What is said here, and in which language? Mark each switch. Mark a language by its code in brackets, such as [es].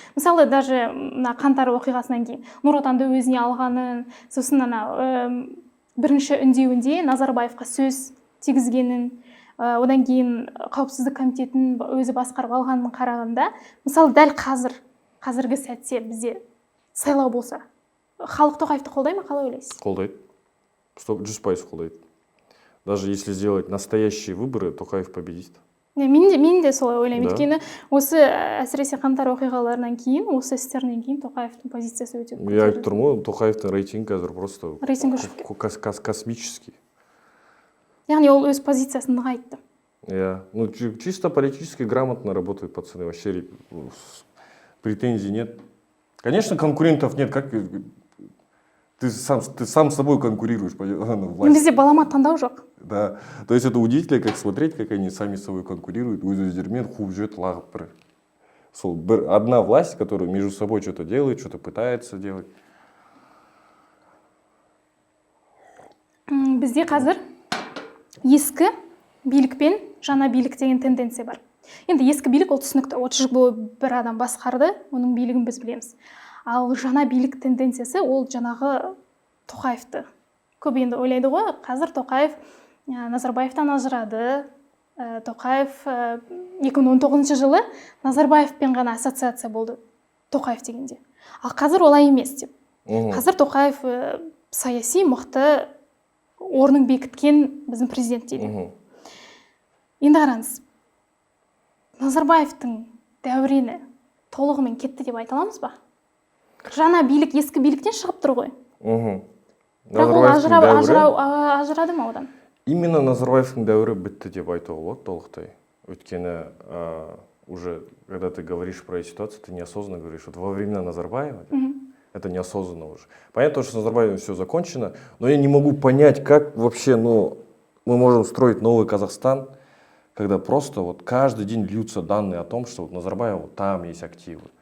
[kk] Мысалы, даже қаңтар оқиғасынан кейін Нұр Отанды өзіне алғанын, сосын бірінші үндеуінде Назарбаевқа сөз тигізгенін, одан кейін қауіпсіздік комитетін өзі басқарып алғанын қарағанда, мысалы, дәл қазіргі сәтте бізде сайлау болса, халық Тоқаевты қолдай ма, қалай ойлайсыз? Қолдайды. 100% қолдайды. [ru] Даже если сделать настоящие выборы, Тоқаев победит. [kk] Мен де солай ойлаймын. Өйткені осы әсіресе қаңтар оқиғаларынан кейін, осы істерінен кейін Тоқаевтың позициясы өте көтерілді. Я айтып тұрмын, Тоқаевтың рейтингі қазір [ru] просто космический. [kk] Яғни ол өз позициясын нығайтты. [ru] Ну, чисто политически грамотно работают пацаны. Вообще претензий нет. Конечно, конкурентов нет. Как ты сам с собой конкурируешь. [kk] Бізде балама таңдау жоқ. [ru] Да. То есть это удивительно, как смотреть, как они сами с собой конкурируют. [kk] Өздерімен қуып жүреді, лағып бір. [ru] Сол одна власть, которая между собой что-то делает, что-то пытается делать. [kk] Бізде қазір ескі билік пен жаңа билік деген тенденция бар. Енді ескі билік ол түсінікті. 30 жыл бойы бір адам басқарды, оның билігін біз білеміз. Ал жаңа билік тенденциясы ол жаңағы Тоқаевты. Көп енді ойлайды ғой, қазір Тоқаев Назарбаевтан ажырады. Тоқаев 2019 жылы Назарбаевпен ғана ассоциация болды Тоқаев дегенде. Ал қазір олай емес деп. Қазір Тоқаев саяси мықты орнын бекіткен біздің президент дейді. Енді қараңыз, Назарбаевтың дәурені толығымен кетті деп айта аламыз ба? Жаңа билік ескі биліктен шығып тұр ғой. Бірақ ол ажырады ма одан? Именно Назарбаевтың дәуірі бітті деп айтуға болады толықтай. Өйткені [ru] уже, когда ты говоришь про эту ситуацию, ты неосознанно говоришь. Вот во времена Назарбаева это неосознанно уже. Понятно, что с Назарбаевым все закончено, но я не могу понять, как вообще мы можем строить новый Казахстан, когда просто вот каждый день льются данные о том, что вот Назарбаев, там есть активы.